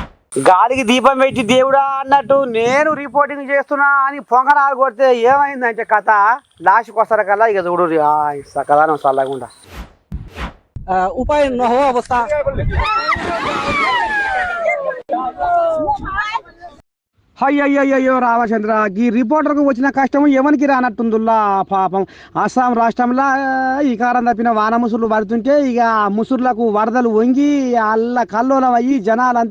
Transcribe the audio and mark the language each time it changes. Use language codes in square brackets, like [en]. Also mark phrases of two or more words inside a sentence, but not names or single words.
[te] గాలికి దీపం పెట్టి దేవుడా అన్నట్టు నేను రిపోర్టింగ్ చేస్తున్నా అని పొంగనాలు కొడితే ఏమైందంటే కథ లాస్ట్కి వస్తారు కల్లా ఇక చూడు సకదానం చల్లకుండా [as] উপায় নহোৱা অৱস্থা [te] అయ్యయ్యో రామచంద్ర ఈ రిపోర్టర్కు వచ్చిన కష్టం ఎవరికి రానట్టుందిలా పాపం అస్సాం రాష్ట్రంలో ఈ కారం తప్పిన వాన ముసుర్లు పడుతుంటే ఇక ఆ ముసుర్లకు వరదలు వంగి అల్ల కల్లోలం అయ్యి జనాలంతా